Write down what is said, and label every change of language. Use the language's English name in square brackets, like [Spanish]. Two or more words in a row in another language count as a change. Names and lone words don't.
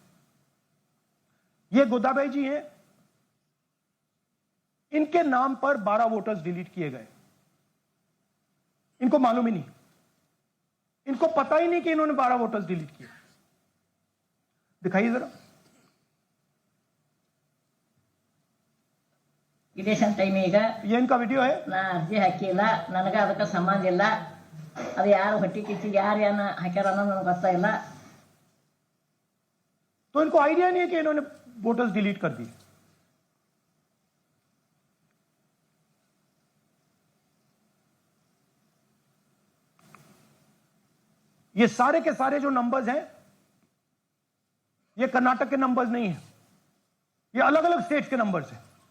[Hindi] ये गोदाबाई जी हैं, इनके नाम पर 12 [English] voters delete [Hindi] किए गए। इनको मालूम ही नहीं, इनको पता ही नहीं कि इन्होंने 12 [English] voters delete [Hindi] किए। दिखाइए जरा। [Kannada] ಇದೇಶನ್ ಟೈಮ್ ಈಗ [Hindi] ये इनका वीडियो है। [Kannada] ನಾ ಅರ್ಜಿ ಹಾಕಿಲ್ಲ, ನನಗೆ ಅದಕ್ಕೆ ಸಂಬಂಧ ಇಲ್ಲ। ಅದು ಯಾರು ಹೊಟ್ಟಿ ಕಿಚ್ಚಿ ಯಾರು ಏನ ಹಾಕ್ಯಾರ ಅನ್ನೋದು ನನಗೆ ಗೊತ್ತಾಗಿಲ್ಲ। [Hindi] तो इनको आइडिया नहीं है कि इन्होंने [English] voters delete [Hindi] कर दिए। ये सारे के सारे जो नंबर्स हैं, ये कर्नाटक के नंबर्स नहीं है, ये अलग अलग स्टेट्स के नंबर्स हैं।